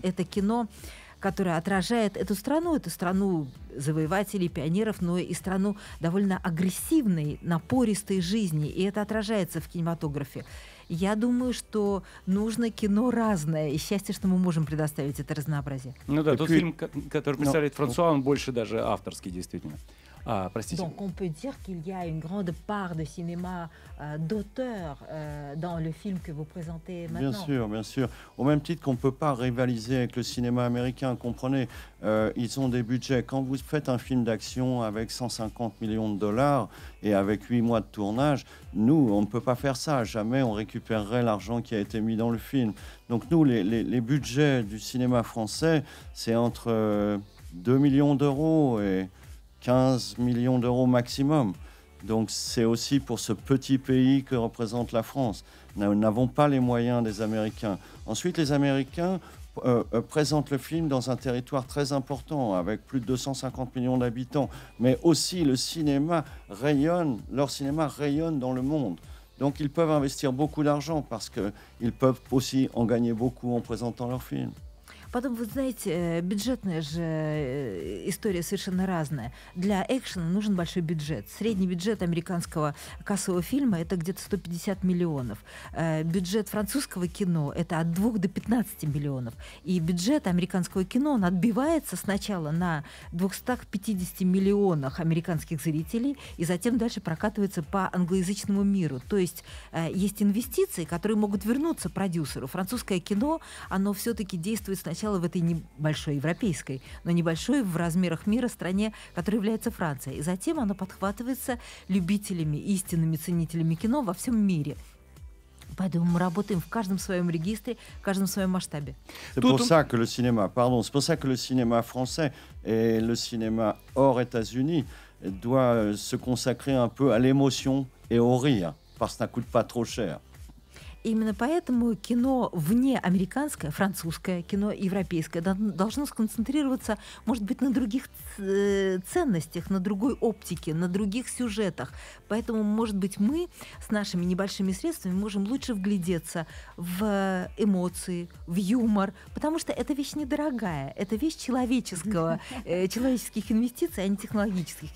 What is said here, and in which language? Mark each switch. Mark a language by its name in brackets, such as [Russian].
[Russian] Это кино, которая отражает эту страну завоевателей, пионеров, но и страну довольно агрессивной, напористой жизни. И это отражается в кинематографе. Я думаю, что нужно кино разное, и счастье, что мы можем предоставить это разнообразие. Ну да, тот фильм, который представляет Франсуа, он больше даже авторский, действительно. Простите. [French] Donc on peut dire qu'il y a une grande part de cinéma d'auteur dans le film que vous présentez maintenant. Bien sûr, bien sûr. Au même titre qu'on ne peut pas rivaliser avec le cinéma américain, comprenez, ils ont des budgets. Quand vous faites un film d'action avec 150 millions de dollars et avec 8 mois de tournage, nous, on ne peut pas faire ça. Jamais on récupérerait l'argent qui a été mis dans le film. Donc nous, les budgets du cinéma français, c'est entre 2 millions d'euros et 15 millions d'euros maximum. Donc c'est aussi pour ce petit pays que représente la France. Nous n'avons pas les moyens des Américains. Ensuite, les Américains présentent le film dans un territoire très important, avec plus de 250 millions d'habitants. Mais aussi le cinéma rayonne, leur cinéma rayonne dans le monde. Donc ils peuvent investir beaucoup d'argent parce qu'ils peuvent aussi en gagner beaucoup en présentant leurs films. [Russian] Потом, вы знаете, бюджетная же история совершенно разная. Для экшена нужен большой бюджет. Средний бюджет американского кассового фильма – это где-то 150 миллионов. Бюджет французского кино – это от 2 до 15 миллионов. И бюджет американского кино, он отбивается сначала на 250 миллионах американских зрителей, и затем дальше прокатывается по англоязычному миру. То есть есть инвестиции, которые могут вернуться продюсеру. Французское кино, оно все-таки действует сначала в этой небольшой европейской, но небольшой в размерах мира стране, которая является Францией. И затем оно подхватывается любителями, истинными ценителями кино во всем мире. Поэтому мы работаем в каждом своем регистре, в каждом своем масштабе. [French] C'est pour ça que le cinéma, pardon, c'est pour ça que le cinéma français et le cinéma hors États-Unis doit se consacrer un peu à l'émotion et au rire, parce que ça ne coûte pas trop cher. [Russian] Именно поэтому кино вне американское, французское, кино европейское должно сконцентрироваться, может быть, на других ценностях, на другой оптике, на других сюжетах. Поэтому, может быть, мы с нашими небольшими средствами можем лучше вглядеться в эмоции, в юмор, потому что это вещь недорогая, это вещь человеческих инвестиций, а не технологических.